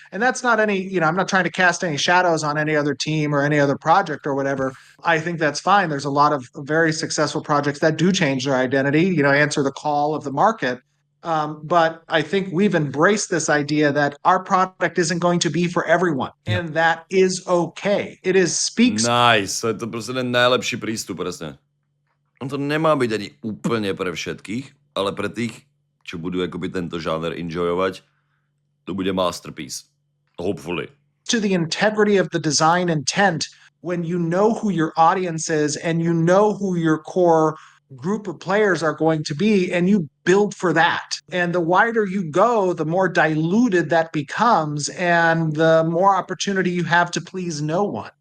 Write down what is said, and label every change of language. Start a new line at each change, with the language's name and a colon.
English: And that's not I'm not trying to cast any shadows on any other team or any other project or whatever. I think that's fine. There's a lot of very successful projects that do change their identity, answer the call of the market. But I think we've embraced this idea that our product isn't going to be for everyone. And that is okay. It is speaks.
Slovak: Nice, to je to prostě ten najlepší prístup, presne. On to nemá byť ani úplne pre všetkých, ale pre tých, čo budú akoby tento žáner enjoyovať, to bude masterpiece.
English: Hopefully. To the integrity of the design intent, when you know who your audience is and you know who your core group of players are going to be, and you build for that. And the wider you go, the more diluted that becomes, and the more opportunity you have to please no one.